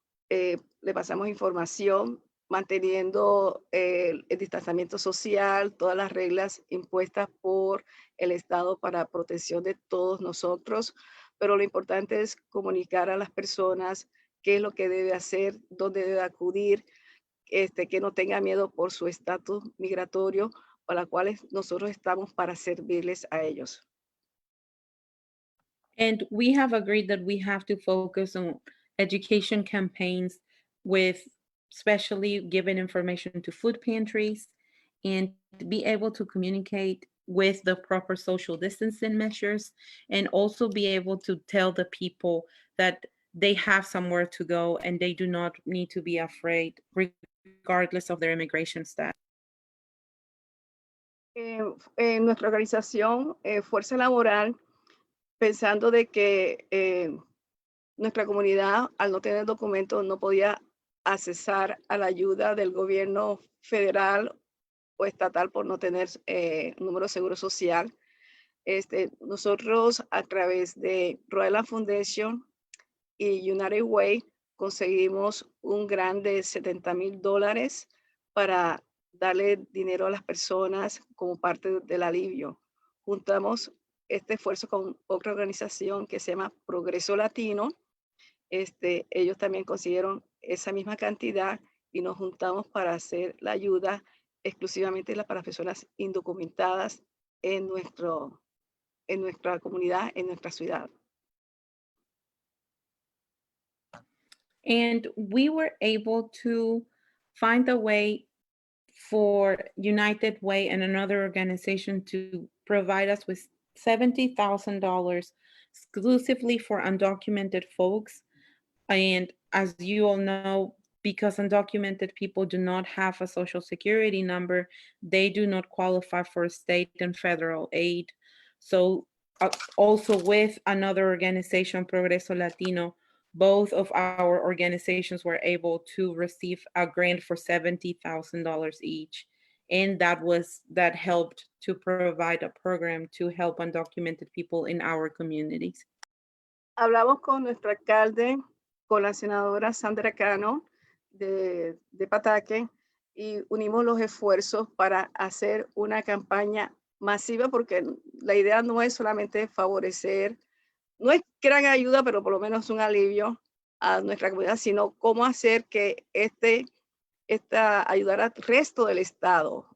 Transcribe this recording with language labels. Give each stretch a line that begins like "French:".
Spanish: le pasamos información, manteniendo el distanciamiento social, todas las reglas impuestas por el Estado para protección de todos nosotros, pero lo importante es comunicar a las personas qué es lo que debe hacer, dónde debe acudir, que no tenga miedo por su estatus migratorio, para los cuales nosotros estamos para servirles a ellos.
English: And we have agreed that we have to focus on education campaigns with especially giving information to food pantries and be able to communicate with the proper social distancing measures and also be able to tell the people that they have somewhere to go and they do not need to be afraid regardless of their immigration status.
Spanish: En nuestra organización, Fuerza Laboral, pensando de que nuestra comunidad, al no tener documentos, no podía accesar a la ayuda del gobierno federal o estatal por no tener número de seguro social. Nosotros, a través de Rhode Island Foundation y United Way, conseguimos un grant de $70,000 para darle dinero a las personas como parte del alivio. Juntamos este esfuerzo con otra organización que se llama Progreso Latino. Ellos también consiguieron esa misma cantidad y nos juntamos para hacer la ayuda exclusivamente para personas indocumentadas en nuestra comunidad, en nuestra ciudad.
English: And we were able to find a way for United Way and another organization to provide us with $70,000 exclusively for undocumented folks. And as you all know, because undocumented people do not have a social security number, they do not qualify for state and federal aid. So also with another organization, Progreso Latino, both of our organizations were able to receive a grant for $70,000 each. And that helped to provide a program to help undocumented people in our communities.
Spanish: Hablamos con nuestro alcalde, con la senadora Sandra Cano de Pataque, y unimos los esfuerzos para hacer una campaña masiva, porque la idea no es solamente favorecer, no es gran ayuda, pero por lo menos un alivio a nuestra comunidad, sino cómo hacer que esta ayudara al resto del estado.